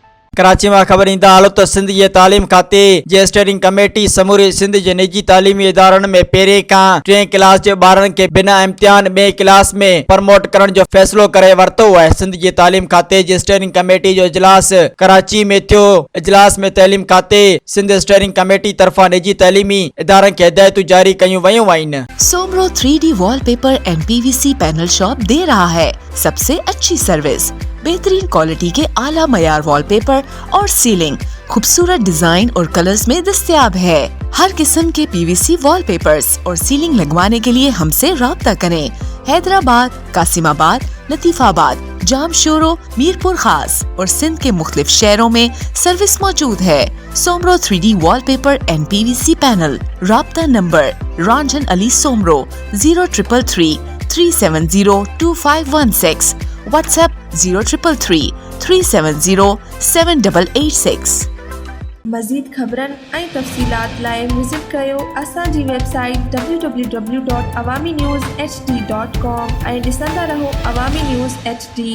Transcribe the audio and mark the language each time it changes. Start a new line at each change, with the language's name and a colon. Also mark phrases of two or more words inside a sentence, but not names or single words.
Sindhi: कराची में ख़बर ईंदा हालो त सिंध जे तालीम खाते जे स्टीयरिंग कमेटी समूरे सिंध जे निजी तालीमी इदारनि में पहिरें खां 3 क्लास जे ॿारनि खे बिना इम्तिहान ॿिए क्लास में प्रमोट करण जो फ़ैसिलो करे वरितो आहे। सिंध जे तालीम खाते जे स्टीयरिंग कमेटी जो इजलास कराची में थियो। इजलास में तालीम खाते सिंध स्टीयरिंग कमेटी तरफ़ां निजी तालीमी इदारनि खे हिदायतूं जारी कयूं वयूं आहिनि।
Urdu: سومرو 3D وال پیپر اینڈ PVC پینل شاپ دے رہا ہے سب سے اچھی سروس، بہترین کوالٹی کے اعلیٰ معیار وال پیپر اور سیلنگ خوبصورت ڈیزائن اور کلرز میں دستیاب ہے. ہر قسم کے PVC وال پیپرز اور سیلنگ لگوانے کے لیے ہم سے رابطہ کریں. حیدرآباد، قاسم آباد، لطیف آباد، جامشورو، میرپور خاص اور سندھ کے مختلف شہروں میں سروس موجود ہے. سومرو 3D وال پیپر اینڈ PVC پینل۔ رابطہ نمبر رنجن علی سومرو 0333 370 2516. WhatsApp 0333 370 7886।
Sindhi: मज़ीद ख़बरनि ऐं तफ़सीलात लाइ विज़िट कयो असांजी वेबसाइट www.awamiNewsHD.com ऐं ॾिसंदा रहो अवामी न्यूज़ HD।